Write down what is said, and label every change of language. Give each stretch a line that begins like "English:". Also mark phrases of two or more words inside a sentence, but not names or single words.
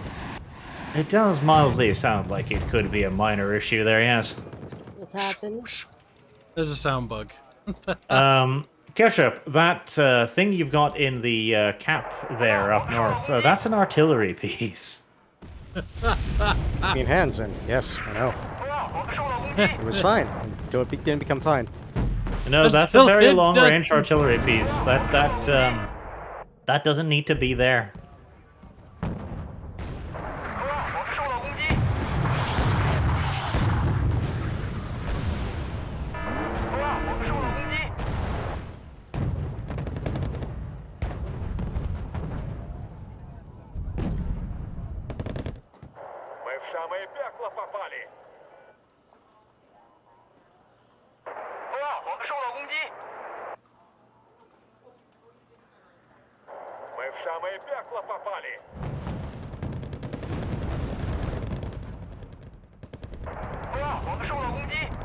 English: It does mildly sound like it could be a minor issue there, yes. What's happened? There's a sound bug. Ketchup, that thing you've got in the cap there up north, that's an artillery piece. Clean hands, and yes, I know.
Chinese: 风号，我们受到攻击。
English: It was fine until it didn't become fine. No, that's a Until very it long-range artillery piece. That doesn't need to be there.
Chinese: 风号，我们受到攻击。风号，我们受到攻击。
Russian: Мы в самое пекло попали.
Chinese: 风号，我们受到攻击。
Russian: Мы в самое пекло попали.
Chinese: 风号，我们受到攻击。